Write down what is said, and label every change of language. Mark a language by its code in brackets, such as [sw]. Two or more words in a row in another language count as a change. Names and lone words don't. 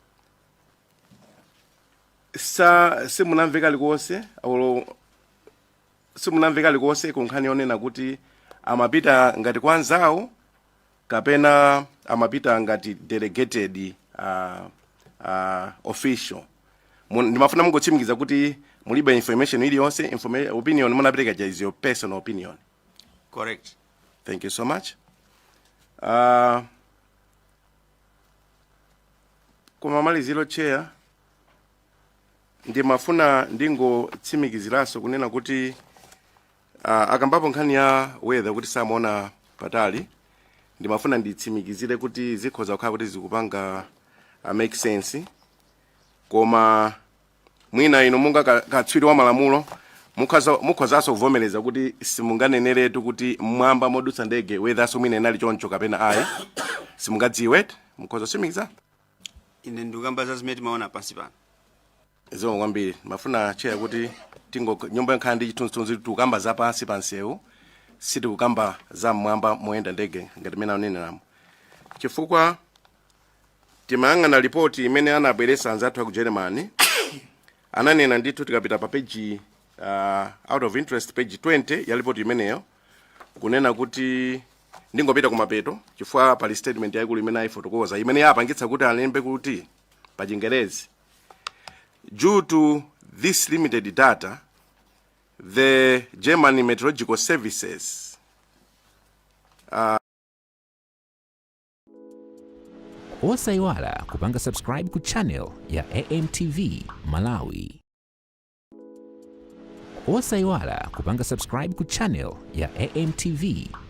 [ny] simunamveka likonse kunkhani yonena kuti amapita ngati kwa anzawo kapena amapita ngati [en] delegated official. [ny] Ndimafuna mungotsimikiza kuti mulibe information iliyonse opinion munapereka [en] is your personal opinion. Correct. Thank you so much. [ny] Kumamaliziro Chair ndimafuna ndingotsimikiziranso kunena kuti akambapo nkhani ya weather kuti samaona patali ndimafuna nditsimikizire kuti zikhoza kukhala kuti zikupanga [en] make sense [ny] koma mwina ino munga katswiri wa malamulo mukhozanso kuvomereza kuti simunganeneretu kuti mmwamba modutsa ndege weather mwina inali choncho kapena ayi simungadziwe mukhoza kutsimikiza. Ine ndikamba za zimene timaona pansi pano. Zikomo kwambiri mafuna Chair kuti nyumba nkhala ndi chithunzithunzi tikukamba za pansi pansewu sitikukamba za mmwamba moyenda ndege ngati mene aneneramu chifukwa timayang'ana ripoti imene anabweretsa anzathu aku Germany ananena ndithu tikapita pa [en] page out of interest page 20 [ny] ya ripoti imeneyo kunena kuti ndingopita kumapeto chifukwa pali statement yaikulu imene ayifotokoza imene yapangitsa kuti alembe kuti pa Chingerezi, [en] due to this limited data the German Meteorological Services [ny] Osaiwala kupanga subscribe ku channel ya AMTV Malawi. Osaiwala kupanga subscribe ku channel ya AMTV